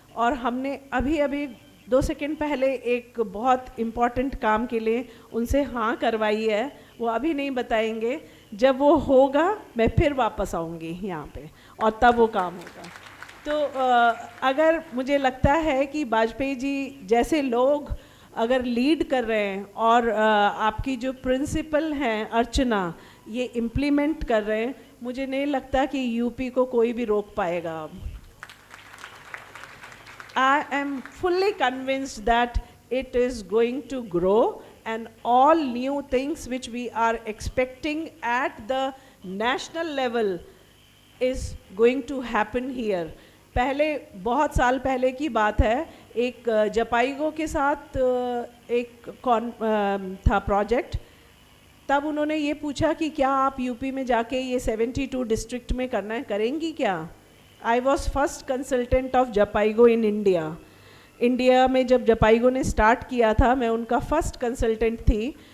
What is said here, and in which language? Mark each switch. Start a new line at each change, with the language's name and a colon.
Hindi: और हमने अभी अभी 2 सेकंड पहले एक बहुत इम्पॉर्टेंट काम के लिए उनसे हाँ करवाई है, वो अभी नहीं बताएंगे, जब वो होगा मैं फिर वापस आऊँगी यहाँ पे और तब वो काम होगा। तो अगर मुझे लगता है कि वाजपेयी जी जैसे लोग अगर लीड कर रहे हैं और आपकी जो प्रिंसिपल हैं अर्चना ये इम्प्लीमेंट कर रहे हैं, मुझे नहीं लगता कि यूपी को कोई भी रोक पाएगा।
English: अब I am fully convinced that it is going to grow, and all new things which we are expecting at the national level is going to happen here.
Hindi: पहले बहुत साल पहले की बात है, एक जपाईगो के साथ एक था प्रोजेक्ट, तब उन्होंने ये पूछा कि क्या आप यूपी में जाके ये 72 डिस्ट्रिक्ट में करना है, करेंगी क्या?
English: I was first consultant of जपाईगो in India.
Hindi: India में जब जपाईगो ने स्टार्ट किया था मैं उनका फर्स्ट कंसल्टेंट थी।